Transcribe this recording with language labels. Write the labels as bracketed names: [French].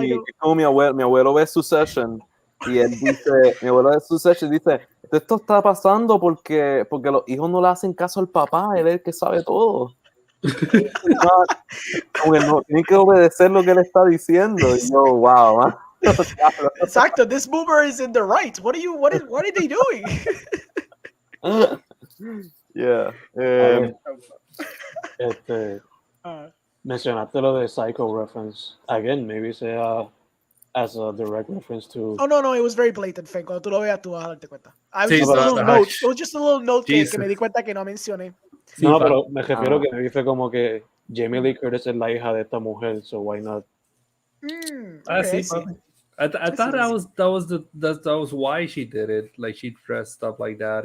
[Spanish] es como mi abuelo ve Succession y él dice, mi abuelo ve Succession y dice, esto está pasando porque los hijos no le hacen caso al papá, él es el que sabe todo. Como que no, tienen que obedecer lo que él está diciendo. Y yo, [English] wow, man. Exacto, this boomer is in the right. What are they doing? Yeah. [Spanish] Mencionaste lo de Psycho reference. [English] Again, maybe sea as a direct reference to... Oh, no, it was very blatant, Fen. [Spanish] Cuando tú lo veas, tú vas a darte cuenta. Sí, [English] It was just a little note [Spanish] que me di cuenta que no mencioné. Sí, no, pero me refiero que maybe fue como que Jamie Lee Curtis es la hija de esta mujer, [English] so why not? Okay, sí, I thought that was why she did it. Like she dressed up like that.